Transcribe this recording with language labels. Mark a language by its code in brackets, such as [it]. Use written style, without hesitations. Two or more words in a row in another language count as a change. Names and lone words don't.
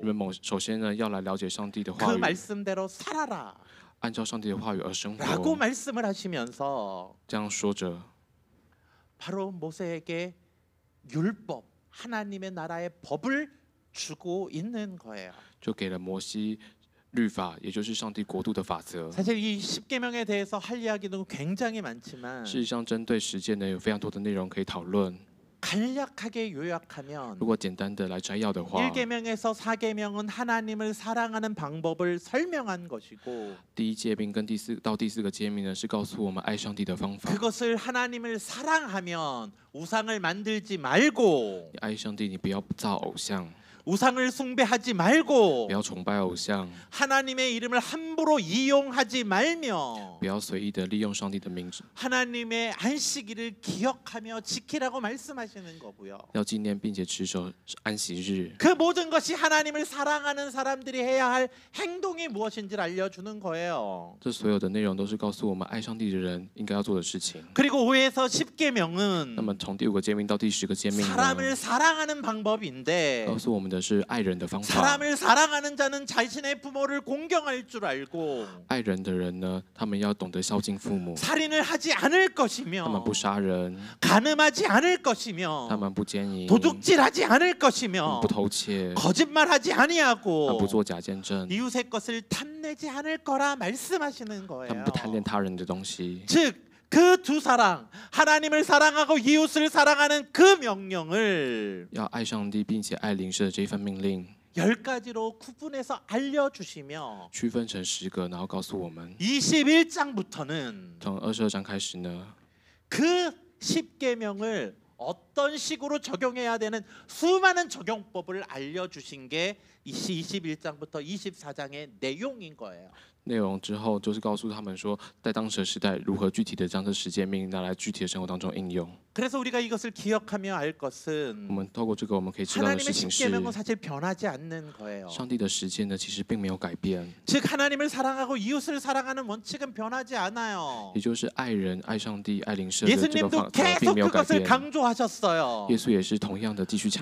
[zh] 你们首先呢要来了解上帝的 [ko] 그 [zh] 话语， [ko] 말씀대로 살아라 [zh] 按照上帝的话语而生 [ko] 라고 [zh] 活。 [ko] 말씀을 하시면서 [zh] 这样说着， [ko] 바로 모세에게 율법 하나님의 나라의 법을 주고 있는 거예요. [zh] 就给了摩西律法，也就是上帝国度的法则。 [ko] 사실 이 십계명에 대해서 할 이야기도 굉장히 많지만 [zh] 事实上，针对实践呢，有非常多的内容可以讨论。 [ko] 간략하게 요약하면 [zh] 如果简单的来摘要的话， [ko] 1계명에서 4계명은 하나님을 사랑하는 방법을 설명한 것이고 [zh] 第一诫命跟第四个诫命呢，是告诉我们爱上帝的方法。 [ko] 그것을 하나님을 사랑하면 우상을 만들지 말고 [zh] 你爱上帝，你不要造偶像， [ko] 우상을 숭배하지 말고 [zh] 不要崇拜偶像， [ko] 하나님의 이름을 함부로 이용하지 말며 [zh] 不要随意的利用上帝的名字， [ko] 하나님의 안식일을 기억하며 지키라고 말씀하시는 거고요. [zh] 要纪念并且持守安息日。 [ko] 그 모든 것이 하나님을 사랑하는 사람들이 해야 할 행동이 무엇인지를 알려주는 거예요. [zh] 这所有的内容都是告诉我们爱上帝的人应该要做的事情。 [ko] 그리고 5에서 [zh] 那 [ko] 10계명은 [zh] 么从第5个诫命到第10个诫命呢， [ko] 사람을 사랑하는 방법인데 [zh] 告诉我们的是爱人的方法。 [ko] 사람을 사랑하는 자는 자신의 부모를 공경할 줄 알고 [zh] 爱人的人呢，他们要懂得孝敬父母， [ko] 살인을 하지 않을 [zh] 他们 [ko] 것이며 [zh] 不杀人， [ko] 간음하지 않을 [zh] 他 [ko] 것이며 [zh] 们不奸淫， [ko] 도둑질하지 않을 [zh] 他们 [ko] 것이며 [zh] 不偷窃， [ko] 거짓말하지 [zh] 他们 [ko] 아니하고 [zh] 不做假见证， [ko] 이웃의 것을 탐내지 않을 거라 말씀하시는 [zh] 他 [ko] 거예요. [zh] 们不贪恋他人的东西。 [ko] 즉 그 두 사랑, 하나님을 사랑하고 이웃을 사랑하는 그 명령을 [zh] 要爱上帝并且爱邻舍的这一份命令， [ko] 10가지로 구분해서 알려주시며 [zh] 区分成10个，然后告诉我们， [ko] 21장부터는 [zh] 从22章开始呢， [ko] 그 10계명을 어떤 식으로 적용해야 되는 수많은 적용법을 알려주신 게 21장부터 24장의 내용인 거예요. [zh] 内容之后就是告诉他们说，在当时的时代如何具体的将这10诫命拿来具体的生活当中应用。 [ko] 그래서 우리가 이것을 기억하며 알 [zh] 我 [ko] 것은 [zh] 们透过这个，我们可以知道的 [ko] 하나님의 [zh] 事情是， [ko] 10계명은 사실 변하지 않는 거예요. [zh] 上帝的实践呢，其实并没有改变， [ko] 즉 하나님을 사랑하고 이웃을 사랑하는 원칙은 변하지 않아요. [zh] 也就是爱人、爱上帝、爱邻舍的这个 [ko] 예수님도 [zh] 法则并 [ko] 계속 [zh] 没有改 [ko] 그것을 [zh] 变。 [ko] 강조하셨어요. [zh] 耶稣也是同样的继续强